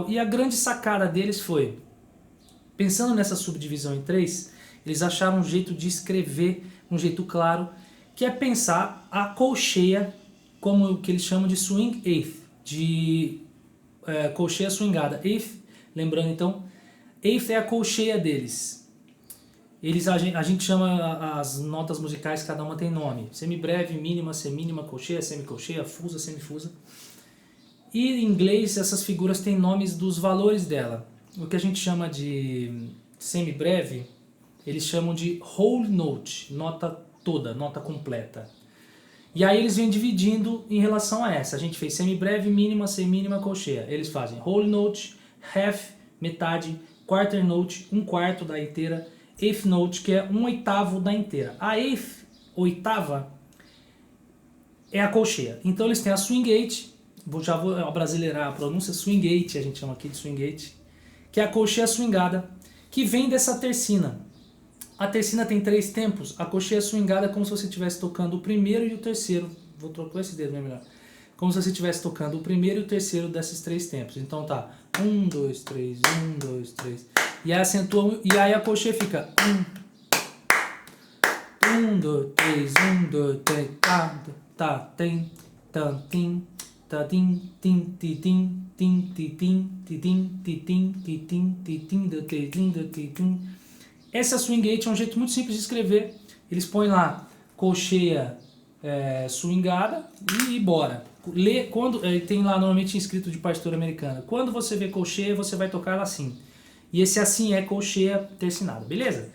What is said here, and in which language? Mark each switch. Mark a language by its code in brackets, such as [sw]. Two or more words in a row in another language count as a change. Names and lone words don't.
[pt] E a grande sacada deles foi, pensando nessa subdivisão em três, eles acharam um jeito de escrever, um jeito claro, que é pensar a colcheia como o que eles chamam de [en] swing eighth, [pt] de colcheia swingada. Eighth, lembrando então, eighth é a colcheia deles. A gente chama as notas musicais, cada uma tem nome. Semibreve, mínima, semínima, colcheia, semicolcheia, fusa, semifusa. E em inglês essas figuras têm nomes dos valores dela. O que a gente chama de semibreve, eles chamam de [en] whole note, [pt] nota toda, nota completa. E aí eles vêm dividindo em relação a essa. A gente fez semibreve, mínima, semínima, colcheia. Eles fazem [en] whole note, [pt] half, metade, [en] quarter note, [pt] um quarto da inteira, [en] eighth note, [pt] que é um oitavo da inteira. A eighth, oitava, é a colcheia. Então eles têm a [en] swing eight, [pt] já vou abrasileirar a pronúncia, [en] swing eight, [pt] a gente chama aqui de [en] swing eight, [pt] que é a colcheia swingada, que vem dessa tercina. A tercina tem 3 tempos, a colcheia swingada é como se você estivesse tocando o primeiro e o terceiro. Vou trocar esse dedo, melhor. Como se você estivesse tocando o primeiro e o terceiro desses 3 tempos. Então tá, 1, 2, 3, 1, 2, 3. E aí acentua, e aí a colcheia fica 1, 2, 3, 1, 2, 3, tá, tem, tam, tim, tá, tim, tim, ti, tim, tim, ti, tim, ti, tim, ti, tim, ti, tim, ti, tim, do, ti, tim, do, ti, tim. Essa [en] swing eight [pt] é um jeito muito simples de escrever. Eles põem lá colcheia swingada e bora. Quando tem lá normalmente escrito de partitura americana. Quando você vê colcheia, você vai tocar ela assim. E esse assim é colcheia tercinada, beleza?